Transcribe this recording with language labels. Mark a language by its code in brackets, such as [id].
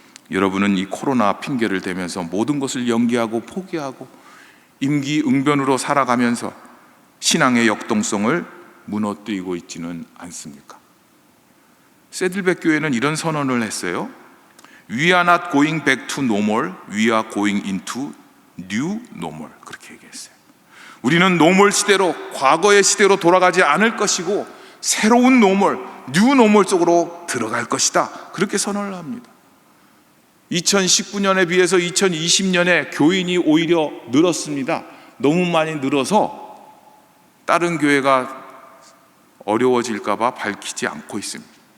[ko] 여러분은 이 코로나 핑계를 대면서 모든 것을 연기하고 포기하고 임기응변으로 살아가면서 신앙의 역동성을 무너뜨리고 있지는 않습니까? 세들백 교회는 이런 선언을 했어요. [en] We are not going back to normal, we are going into new normal. [ko] 그렇게 얘기했어요. 우리는 노멀 시대로, 과거의 시대로 돌아가지 않을 것이고 새로운 노멀, 뉴 노멀 속으로 들어갈 것이다. 그렇게 선언을 합니다. 2019년에 비해서 2020년에 교인이 오히려 늘었습니다. 너무 많이 늘어서 다른 교회가 어려워질까 봐 밝히지 않고 있습니다.